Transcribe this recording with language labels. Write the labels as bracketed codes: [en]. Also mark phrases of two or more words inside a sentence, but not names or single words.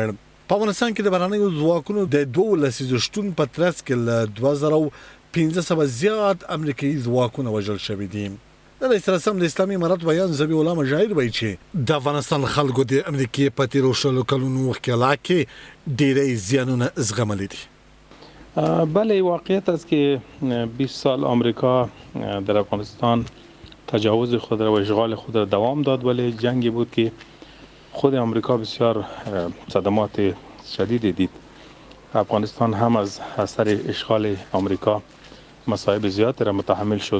[ps] په افغانستان کې د بهرنیو ځواکونو د 12 لسیزو شتون په ترڅ کې له 2500 زیات امریکایي ځواکونه وژل شوي دي. د رئیس رسم د اسلامي امارت وایان ذبیح الله مجاهد وایي چې د افغانستان خلکو د امریکای په تیرو شلو کلونو وکیلا کې ډېرې زیانونه زغملي دي. [fa] بله، واقعیت است که 20 سال آمریکا در افغانستان تجاوز خود را و اشغال خود را دوام داد، ولی جنگی بود که خود آمریکا بسیار صدمات شدیدی دید. افغانستان هم از اثر اشغال آمریکا مصائب زیادی را متحمل شد.